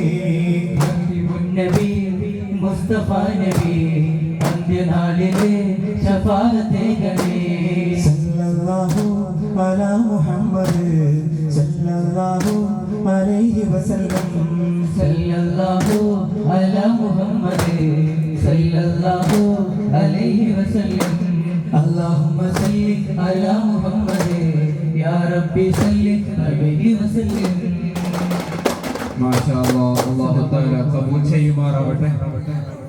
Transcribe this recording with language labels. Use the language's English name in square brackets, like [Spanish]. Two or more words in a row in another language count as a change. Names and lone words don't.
[Malayalam] നബി മുസ്തഫ നബി അന്ത്യനാളിലെ ശഫാഅത്തേകടേ [Arabic] صلى الله على محمد صلى الله عليه وسلم صلى الله على محمد صلى الله عليه وسلم اللهم صل على محمد يا ربي صل عليه وسلم ما شاء الله الله تعالى [Malayalam] ഖബൂൽ ചെയ്യുമാറാവട്ടെ.